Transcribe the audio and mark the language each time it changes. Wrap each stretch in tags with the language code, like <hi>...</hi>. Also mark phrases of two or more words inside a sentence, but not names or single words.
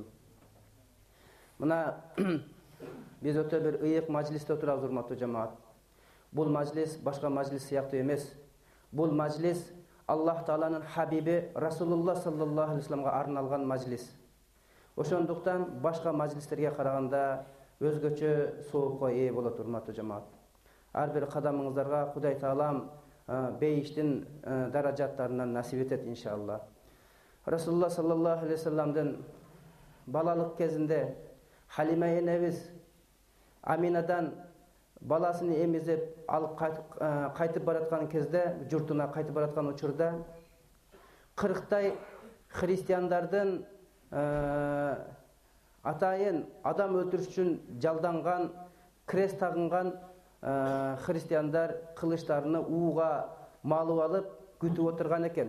<ky>Мына биз өтө бир ыйык мажлисте отурабыз, урматтуу жамаат. Бул мажлис башка мажлис сыяктуу эмес. Бул мажлис Аллах Тааланын хабиби</ky> <ar>رسول الله صلى الله عليه وسلم</ar> <ky>арналган мажлис. Ошондуктан башка мажлистерге караганда өзгөчө соопко ээ болот, урматтуу жамаат. Ар бир кадамыңыздарга Кудай Таалам бейиштин даражаттарынан насип этет, иншалла.</ky> <ar>رسول الله صلى الله عليه وسلم</ar> <ky>балалык кезинде Халима энебиз Аминадан баласын эмизип алып кайтып бараткан кезде, журтуна кайтып бараткан учурда 40тай христиандардын атайын адам өлтүрүш үчүн жалданган, крест тагынган христиандар кылычтарыны ууга малып алып күтүп отурган экен.</ky>